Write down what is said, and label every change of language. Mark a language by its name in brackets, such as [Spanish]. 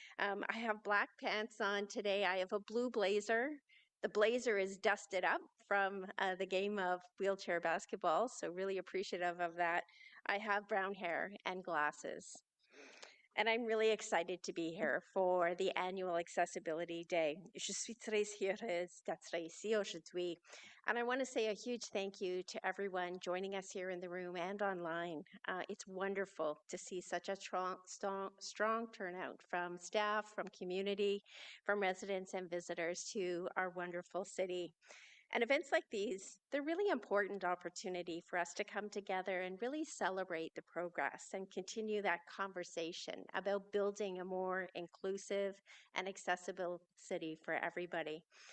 [English] I have black pants on today. I have a blue blazer. The blazer is dusted up from the game of wheelchair basketball, so really appreciative of that. I have brown hair and glasses. And I'm really excited to be here for the annual Accessibility Day. [French] Je suis très heureuse d'être ici aujourd'hui. [English] And I want to say a huge thank you to everyone joining us here in the room and online. It's wonderful to see such a strong turnout from staff, from community, from residents and visitors to our wonderful city. And events like these, they're really important opportunity for us to come together and really celebrate the progress and continue that conversation about building a more inclusive and accessible city for everybody.